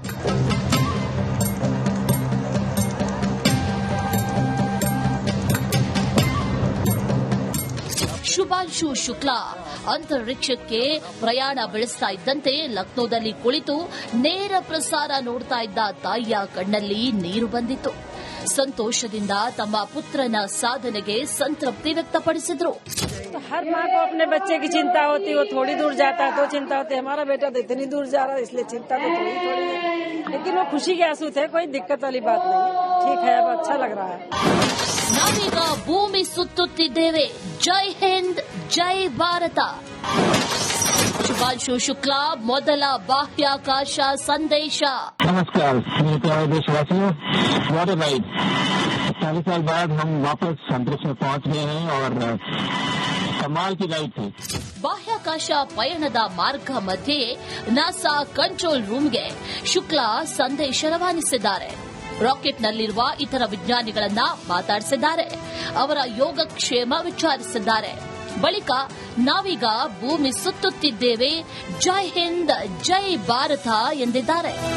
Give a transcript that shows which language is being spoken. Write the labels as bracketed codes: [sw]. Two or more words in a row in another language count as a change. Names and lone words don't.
[kn] ಶುಭಾಂಶು ಶುಕ್ಲಾ ಅಂತರಿಕ್ಷಕ್ಕೆ ಪ್ರಯಾಣ ಬೆಳೆಸ್ತಾ ಇದ್ದಂತೆ ಲಕ್ನೋದಲ್ಲಿ ಕುಳಿತು ನೇರ ಪ್ರಸಾರ ನೋಡ್ತಾ ಇದ್ದ ತಾಯಿಯ ಕಣ್ಣಲ್ಲಿ ನೀರು ಬಂದಿತ್ತು. ಸಂತೋಷದಿಂದ ತಮ್ಮ ಪುತ್ರನ ಸಾಧನೆಗೆ ಸಂತೃಪ್ತಿ ವ್ಯಕ್ತಪಡಿಸಿದರು. [hi] हर माँ को अपने बच्चे की चिंता होती, वो थोड़ी दूर जाता है तो चिंता होती है। हमारा बेटा तो इतनी दूर जा रहा है, इसलिए चिंता तो थोड़ी थोड़ी है, लेकिन वो खुशी के आंसू थे, कोई दिक्कत वाली बात नहीं है। ठीक है, अब अच्छा लग रहा है। [kn] ನಾವೀಗ ಭೂಮಿ ಸುತ್ತುತ್ತಿದ್ದೇವೆ. ಜೈ ಹಿಂದ್, ಜೈ ಭಾರತ. ಶುಭಾಂಶು ಶುಕ್ಲಾ, ಮೊದಲ ಬಾಹ್ಯಾಕಾಶ ಸಂದೇಶ. [hi] नमस्कार मेरे प्यारे देशवासियों, [en] What a ride. [hi] 40 साल बाद हम वापस अंतरिक्ष में पहुंच गए हैं और कमाल की राइड थी। [kn] ಬಾಹ್ಯಾಕಾಶ ಪಯಣದ ಮಾರ್ಗ ಮಧ್ಯೆ ನಾಸಾ ಕಂಟ್ರೋಲ್ ರೂಮ್ಗೆ ಶುಕ್ಲಾ ಸಂದೇಶ ರವಾನಿಸಿದ್ದಾರೆ. ರಾಕೆಟ್ನಲ್ಲಿರುವ ಇತರ ವಿಜ್ಞಾನಿಗಳನ್ನ ಮಾತಾಡಿಸಿದ್ದಾರೆ. ಅವರ ಯೋಗಕ್ಷೇಮ ವಿಚಾರಿಸಿದ್ದಾರೆ. ಬಳಿಕ ನಾವೀಗ ಭೂಮಿ ಸುತ್ತುತ್ತಿದ್ದೇವೆ, ಜೈ ಹಿಂದ್, ಜೈ ಭಾರತ ಎಂದಿದ್ದಾರೆ.